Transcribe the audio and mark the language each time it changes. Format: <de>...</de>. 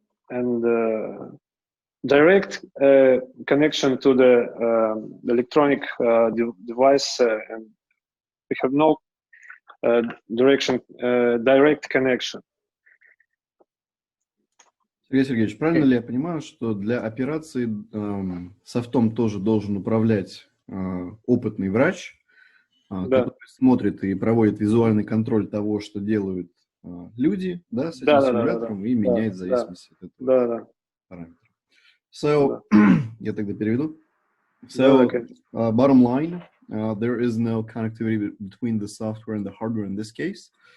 <en>and direct connection to the electronic device, and we have no direct connection.</en> <ru>Сергей Сергеевич, правильно ли я понимаю, что для операции софтом тоже должен управлять опытный врач, который смотрит и проводит визуальный контроль того, что делают люди, да, с этим симулятором, и меняет в зависимости от этого параметра. So, я тогда переведу.</ru> <en>So, bottom line, there is no connectivity between the software and the hardware in this case.</en>